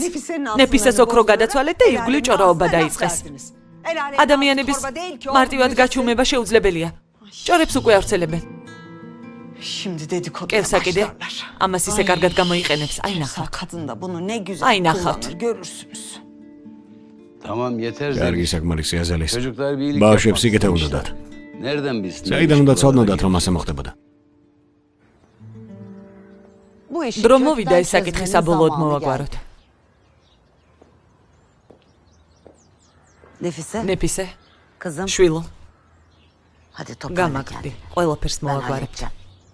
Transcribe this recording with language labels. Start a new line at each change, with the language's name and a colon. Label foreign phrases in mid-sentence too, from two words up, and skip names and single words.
Georgian: ნეფისეს ოქრო გადაცვალეთ და ირგვლივ ჭორაობა დაიწყეს. ადამიანების მარტივად გაჩუმება შეუძლებელია. ჭორებს უკვე ავრცელებენ. კევსა კიდე ამას ისე კარგად გამოიყენებს. აი ნახავთ. აი ნახავთ.
Turkish: Tamam yeter
Georgian: კარგი
Turkish: Zeliş.
Georgian: საკმარისი აზალის.
Turkish: Çocuklar bir iyilik
Georgian: ბავშვებს
Turkish: yapmak
Georgian: იგეთა
Turkish: istemişler.
Georgian: უნდათ.
Turkish: Nereden bilsin?
Georgian: საიდან უნდა ცოდნოდათ რომ ასე მოხდებოდა? დრო მოვიდა ეს საკითხი საბოლოოდ მოვაგვაროთ. ნეფისე, შვილო, გამაგრდი, ყველაფერს მოვაგვარებთ.